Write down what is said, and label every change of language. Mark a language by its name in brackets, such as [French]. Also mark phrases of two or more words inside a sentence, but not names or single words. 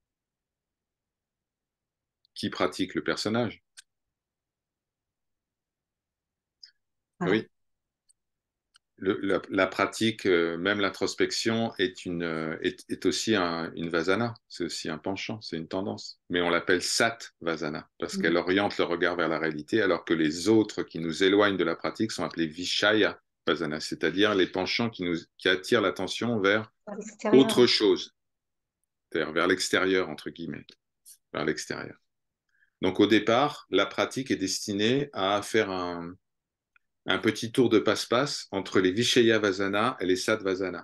[French] Qui pratique le personnage? Voilà. Oui, la pratique, même l'introspection, est aussi une vasana. C'est aussi un penchant, c'est une tendance. Mais on l'appelle [Sanskrit] sat vasana, [French] parce qu'elle Mhm. oriente le regard vers la réalité, alors que les autres qui nous éloignent de la pratique sont appelés [Sanskrit] vishaya vasana, [French] c'est-à-dire les penchants qui attirent l'attention vers À l'extérieur. autre chose, c'est-à-dire vers l'extérieur, entre guillemets, vers l'extérieur. Donc au départ, la pratique est destinée à faire un petit tour de passe-passe entre les Vishayavasana et les Sattvasana.